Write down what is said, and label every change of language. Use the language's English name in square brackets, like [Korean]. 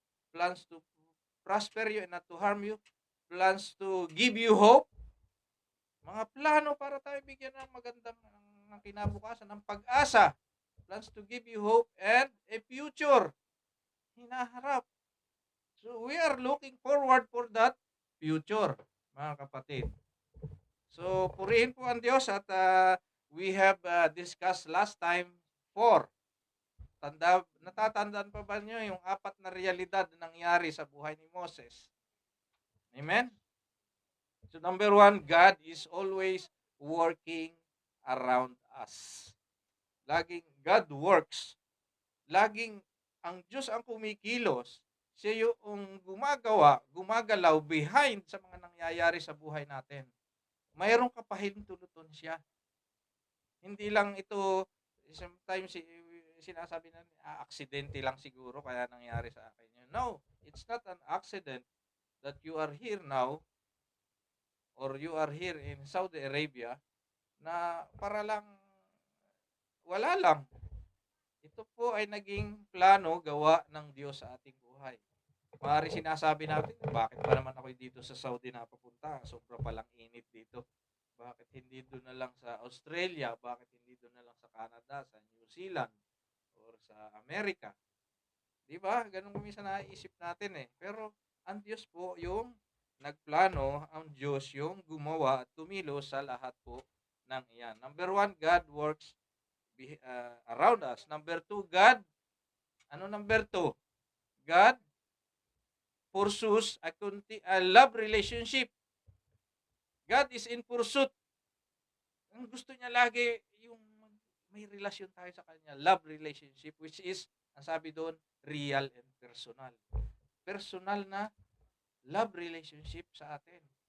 [English] Plans to prosper you and not to harm you. Plans to give you hope. [Filipino] Mga plano para tayo bigyan ng magandang ng kinabukasan, ng pag-asa. [English] Plans to give you hope and a future. [Filipino] Hinaharap. [English] So we are looking forward for that future, [Filipino] mga kapatid. [English] So [Filipino] purihin po ang Diyos at [English] we have discussed last time 4. [Filipino] Natatandaan pa ba niyo yung 4 na realidad na nangyari sa buhay ni Moses? Amen? [English] So number 1, God is always working around us. [Filipino] Laging [English] God works. [Filipino] Laging ang Diyos ang kumikilos. Siya yung gumagalaw behind sa mga nangyayari sa buhay natin. Mayroong kapahintulutan siya. Hindi lang ito, sometimes sinasabi na, aksidente lang siguro kaya nangyari sa akin yun. [English] No, it's not an accident that you are here now or you are here in Saudi Arabia [Filipino] na para lang, wala lang. Ito po ay naging plano, gawa ng Diyos sa ating buhay. Maaari sinasabi natin, bakit pa naman ako dito sa Saudi napapunta? Sobra palang init dito. Bakit hindi doon na lang sa Australia? Bakit hindi doon na lang sa Canada, sa New Zealand, or sa Amerika? Di ba? Ganun minsan naiisip natin eh. Pero ang Diyos po yung nagplano, ang Diyos yung gumawa at tumilos sa lahat po ng iyan. [English] Number 1, God works around us. Number 2, God, number 2? God pursues a love relationship. God is in pursuit. [Filipino] Ang gusto niya lagi yung may relasyon tayo sa kanya. [English] Love relationship, which is, [Filipino] ang sabi doon, [English] real and personal. [Filipino] Personal na love relationship sa atin.